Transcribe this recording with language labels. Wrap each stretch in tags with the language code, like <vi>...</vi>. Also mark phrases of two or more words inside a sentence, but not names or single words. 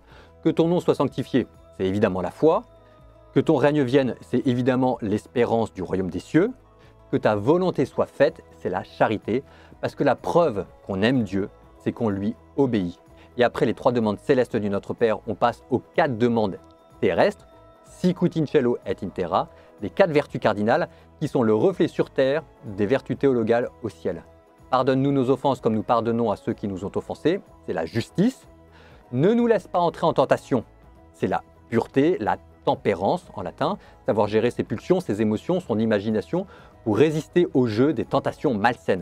<fr>Que ton nom soit sanctifié, c'est évidemment la foi. Que ton règne vienne, c'est évidemment l'espérance du royaume des cieux. Que ta volonté soit faite, c'est la charité. Parce que la preuve qu'on aime Dieu, c'est qu'on lui obéit. Et après les 3 demandes célestes du Notre Père, on passe aux 4 demandes terrestres,</fr> <la>sicut in cielo et in terra,</la> <fr>les 4 vertus cardinales qui sont le reflet sur terre des vertus théologales au ciel. Pardonne-nous nos offenses comme nous pardonnons à ceux qui nous ont offensés, c'est la justice. Ne nous laisse pas entrer en tentation, c'est la pureté, la tempérance en latin, savoir gérer ses pulsions, ses émotions, son imagination pour résister au jeu des tentations malsaines.</fr>